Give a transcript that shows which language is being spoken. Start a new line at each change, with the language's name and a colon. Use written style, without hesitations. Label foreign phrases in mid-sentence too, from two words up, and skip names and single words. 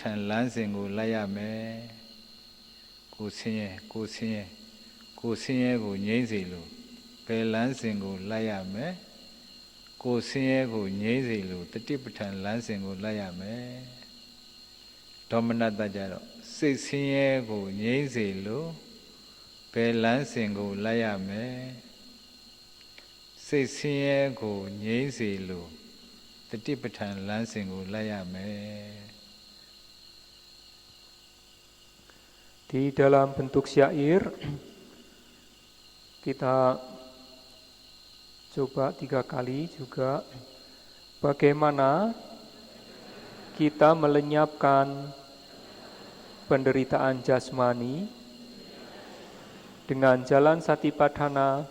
Burmese: န်လမ်းစဉ်ကိုလိုက်ရမယ်ကိုယ်ဆင်းရဲကိုငြိမ်းစေလို့ဘယ်လမ်းစဉ်ကိုလိုက်ရမယ်ကိုယ်ဆင်းရဲကိုငြိမ်းစေလို့တတိပဋ္ဌာန်လမ်းစဉ်ကိုလိုက်ရမယ်ဒေါမနတကြတော့စိတ်ဆင်းရဲကိုငြိမ်းစေလို့ဘယ်လမ်းစဉ်ကိုလိုက်ရမယ်စိတ်ဆင်းရဲကိုငြိမ်းစေလို့တတိပဋ္ဌာန်လမ်းစဉ်ကိုလိုက်ရမယ်
Indonesian: Di dalam bentuk syair kita coba 3 kali juga bagaimana kita melenyapkan penderitaan jasmani dengan jalan Satipatthana.